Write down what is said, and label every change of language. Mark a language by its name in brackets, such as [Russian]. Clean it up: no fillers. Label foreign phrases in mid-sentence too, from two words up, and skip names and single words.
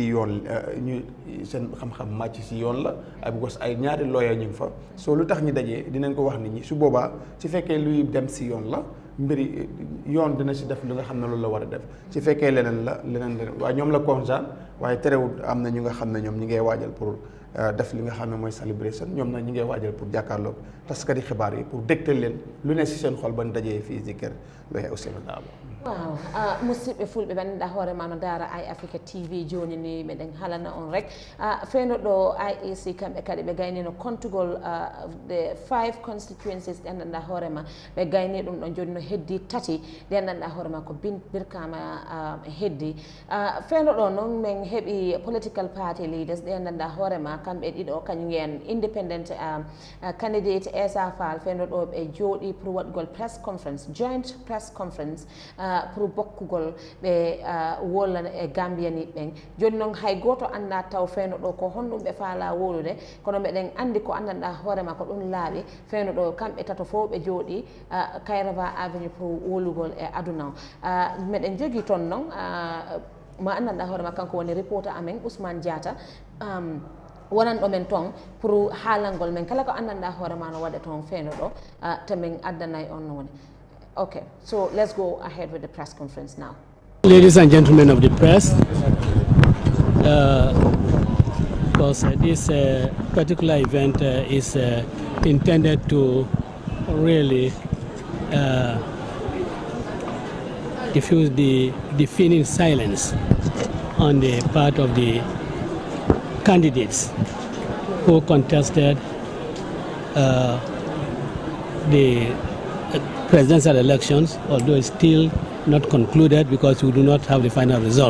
[Wolof] yoon ñu seen xam-xam màcc si yoon la ay because ay ñaari lawyer ñu ngi fa soo lu tax ñu dajee dinañ ko wax nit ñi su boobaa su fekkee luy dem si yoon la mbiri yoon dina si def li nga xam ne loolu la war a def su fekkee leneen waaye ñoom la concerne waaye terewul am na ñu nga xam ne ñoom ñi ngay waajal pour def li nga xam ne mooy celebration ñoom nag ñi ngay waajal pour jàkkaarloog taskati xibaar yi pour dégtal leen lu ne si seen xol ban dajee fii si kër Lawyer Ousainou Darboe [Fula] waaw musidɓe fulɓe bandirɗa hoore ma no daara Eyeafrica TV joni ni meɗen haalana on rek feno ɗo IEC kamɓe kadi ɓe gaynino kontugol [English] the 5 constituencies [Fula] ɗe anndanɗa hoore ma ɓe gayni ɗum ɗon joni no heddi tati ɗe anndanɗa hoore ma ko birkama heddi feno ɗo noon min heeɓi [English] political party leaders [Fula] ɗe anndanɗa hoore ma kamɓe ɗiɗo kañum en [English] independent candidate [Fula] Essa Faal feno ɗo ɓe jooɗi pour waɗgol [English] press conference joint press conference [Fula] pour bokkugol ɓe wolla e Gambia ni ɓen joni noon hay goto anda taw feno ɗo ko honɗum ɓe faala wolude kono meɗen andi ko andanɗa hoorema ko ɗum laaɓi feno ɗo kamɓe tato fof ɓe jooɗi Kairaba Avenue pour wolugol e aduna meɗen jogui toon noon ma andanɗa hoorema kanko woni reporter amen Ousmane Diatta wonan ɗo men toon pour haalangol men kala ko andanɗa hoorema no waɗa toon feno ɗo to min addanay on woni. [English] Okay, so let's go ahead with the press conference now. Ladies and gentlemen of the press, because this particular event is intended to really diffuse the deafening silence on the part of the candidates who contested the presidential elections, although it's still not concluded because we do not have the final result.